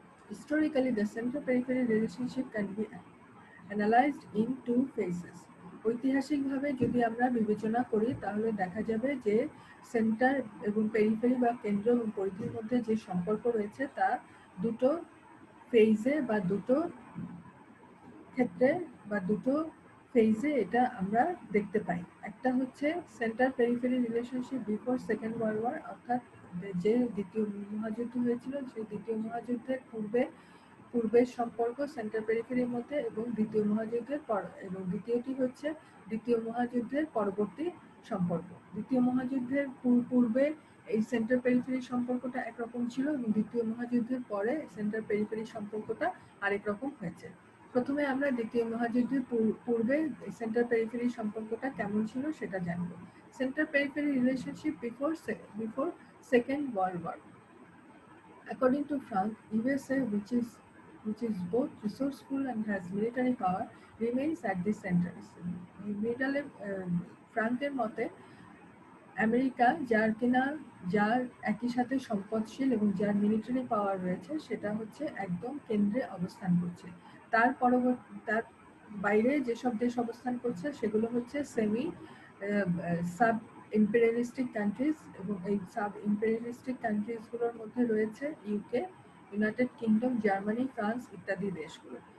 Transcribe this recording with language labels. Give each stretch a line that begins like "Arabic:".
English: Historically, the center-periphery relationship can be analyzed in two phases.
Bangla: ঐতিহাসিকভাবে যদি আমরা বিবেচনা করি তাহলে দেখা যাবে যে সেন্টার এবং পেরিফেরি বা কেন্দ্র এবং পরিধির মধ্যে যে সম্পর্ক রয়েছে তা দুটো ফেজে বা দুটো ক্ষেত্রে বা দুটো ফেজে এটা আমরা দেখতে পাই। একটা হচ্ছে
English: centre periphery relationship before second world war,
Bangla: অর্থাৎ যে দ্বিতীয় মহাযুদ্ধ হয়েছিল সেই দ্বিতীয় মহাযুদ্ধের পূর্বের সম্পর্ক সেন্টার পেরিফেরির মধ্যে এবং দ্বিতীয় মহাযুদ্ধের পর, এবং দ্বিতীয়টি হচ্ছে দ্বিতীয় মহাযুদ্ধের পরবর্তী সম্পর্ক। দ্বিতীয় মহাযুদ্ধের পূর্বে এই সেন্টার পেরিফেরি সম্পর্কটা একরকম ছিল এবং দ্বিতীয় মহাযুদ্ধের পরে সেন্টার পেরিফেরি সম্পর্কটা আরেক রকম হয়েছে। প্রথমে আমরা দ্বিতীয় মহাযুদ্ধের পূর্বে সেন্টার পেরিফেরি সম্পর্কটা কেমন ছিল সেটা জানবো।
English: Centre periphery relationship before second world war, according to France, USA, which is both resourceful and has military power, remains at the center.
Bangla: মিডলে ফ্রান্সের মতে আমেরিকা যার একই সাথে সম্পদশীল এবং যার মিলিটারি পাওয়ার রয়েছে সেটা হচ্ছে একদম কেন্দ্রে অবস্থান করছে। তার বাইরে যেসব দেশ অবস্থান করছে সেগুলো হচ্ছে সেমি সাব ইম্পেরিয়ালিস্টিক কান্ট্রিজ, এবং এই সাব ইম্পেরিয়ালিস্টিক কান্ট্রিজগুলোর মধ্যে রয়েছে UK, United kingdom, Germany, France ইত্যাদি দেশগুলো।